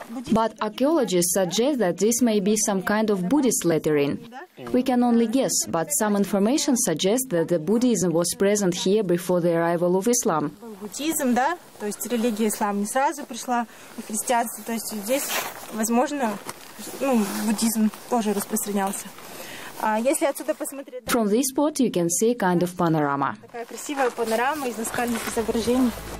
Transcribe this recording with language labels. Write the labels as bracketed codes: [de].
[en] But archaeologists suggest that this may be some kind of Buddhist lettering. We can only guess, but some information suggests that the Buddhism was present here before the arrival of Islam. [ru] Буддизм, да, то есть религия ислам не сразу пришла, и христианство, то есть здесь, возможно, буддизм тоже распространялся. Если отсюда посмотреть... [en] From this spot you can see a kind of panorama. [ru] Такая красивая панорама из наскальных изображений.